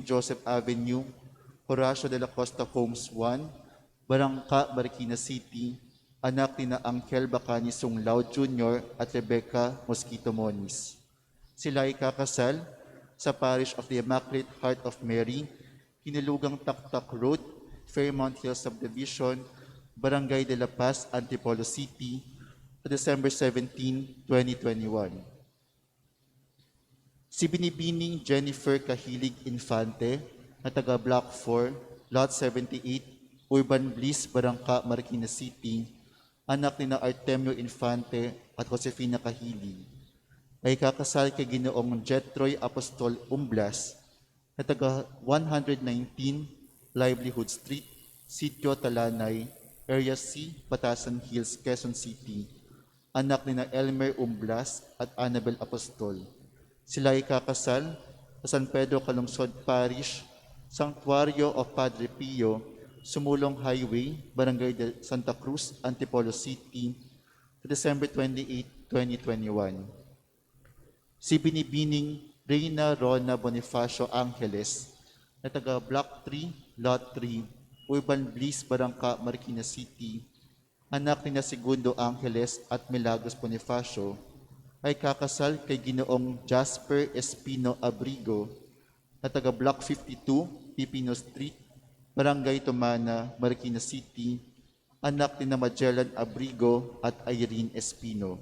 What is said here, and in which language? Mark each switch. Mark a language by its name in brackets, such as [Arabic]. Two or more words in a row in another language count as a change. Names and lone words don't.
[Filipino] Joseph Avenue, Horacio de la Costa Homes 1, Barangka, Marikina City, anak ni na Angel Bacani Sunglao Jr. at Rebecca Mosquito Moniz. Sila ay kakasal sa Parish of the Immaculate Heart of Mary, Kinilugang Taktak Road, Fairmount Hills Subdivision, Barangay de la Paz, Antipolo City, sa December 17, 2021. Si Binibining Jennifer Kahilig Infante, na taga Block 4, Lot 78, Urban Bliss, Barangka, Marikina City, anak ni na Artemio Infante at Josefina Kahilig, ay kakasal kay Ginoong Jetroy Apostol Umblas, na taga 119 Livelihood Street, Sitio Talanay, Area C, Batasan Hills, Quezon City, anak ni na Elmer Umblas at Annabel Apostol. Sila ay kakasal sa San Pedro Calungsod Parish, Sanctuario of Padre Pio, Sumulong Highway, Barangay de Santa Cruz, Antipolo City, sa December 28, 2021. Si Binibining Reyna Rona Bonifacio Angeles, na taga Block 3, Lot 3, Urban Bliss, Barangka, Marikina City, anak ni na Segundo Angeles at Milagros Bonifacio, ay kakasal kay Ginoong Jasper Espino Abrigo, na taga Block 52, Pipino Street, Barangay Tumana, Marikina City, anak ni na Magellan Abrigo at Irene Espino.